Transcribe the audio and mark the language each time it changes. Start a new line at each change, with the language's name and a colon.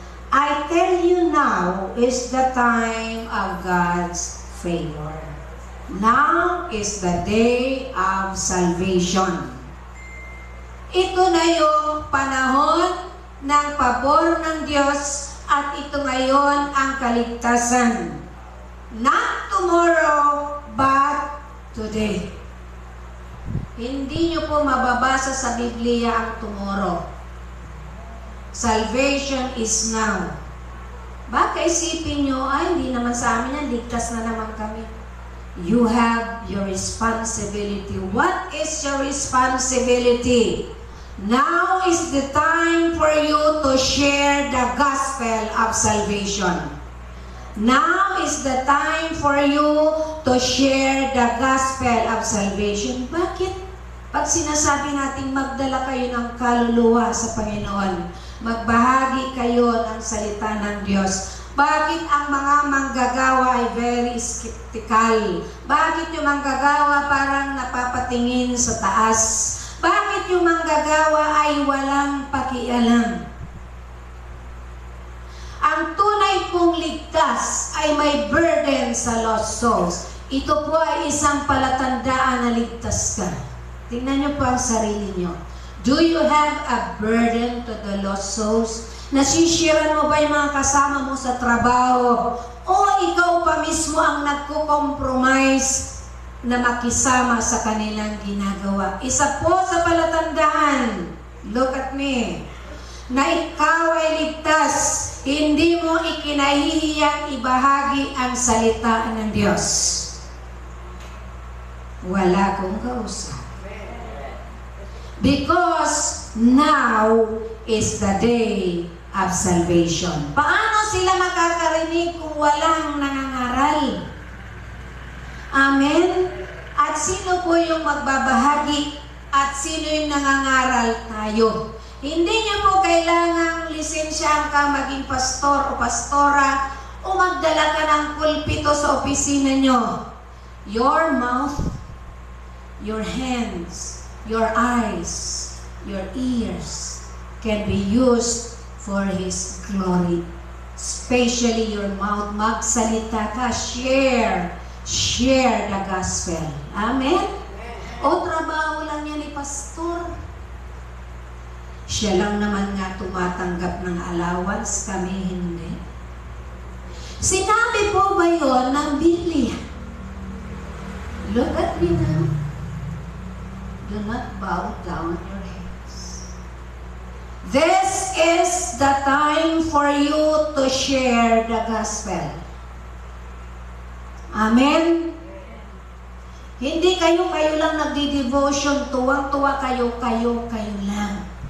English: I tell you now is the time of God's favor. Now is the day of salvation.
Filipino: Ito na yung panahon ng pabor ng Diyos at ito ngayon ang kaligtasan.
English: Not tomorrow, but today.
Filipino: Hindi nyo po mababasa sa Biblia ang tomorrow.
English: Salvation is now.
Filipino: Baka isipin nyo, ay hindi naman sa amin yan, ligtas na naman kami.
English: You have your responsibility. What is your responsibility? Now is the time for you to share the gospel of salvation. Now is the time for you to share the gospel of salvation.
Filipino: Bakit? Pag sinasabi natin magdala kayo ng kaluluwa sa Panginoon, magbahagi kayo ng salita ng Diyos. Bakit ang mga manggagawa ay
English: very skeptical?
Filipino: Bakit yung manggagawa parang napapatingin sa taas? Bakit yung manggagawa ay walang pakialam? Ang tunay pong ligtas ay may burden sa lost souls. Ito po ay isang palatandaan na ligtas ka. Tingnan niyo po ang sarili niyo.
English: Do you have a burden to the lost souls?
Filipino: Nasishiran mo ba yung mga kasama mo sa trabaho? O ikaw pa mismo ang nagko-compromise na makisama sa kanilang ginagawa? Isa po sa palatandaan,
English: look at me,
Filipino: na ikaw ay ligtas. Hindi mo ikinahihiyang ibahagi ang salita ng Diyos. Wala kong kausap.
English: Because now is the day of salvation.
Filipino: Paano sila makakarinig kung walang nangangaral? Amen? At sino po yung magbabahagi at sino yung nangangaral? Tayo. Hindi niyo po kailangang lisensyahan ka maging pastor o pastora o magdala ka ng pulpito sa opisina nyo.
English: Your mouth, your hands, your eyes, your ears can be used for His glory. Especially your mouth,
Filipino: magsalita ka,
English: share the gospel. Amen?
Filipino: O trabaho lang yan ni pastor. Siya lang naman nga tumatanggap ng allowance, kami hindi. Sinabi po ba yun ng Biblia?
English: Look at me now. Do not bow down your heads. This is the time for you to share the gospel.
Filipino: Amen? Hindi kayo lang nagdi-devotion, tuwang-tuwa kayo lang.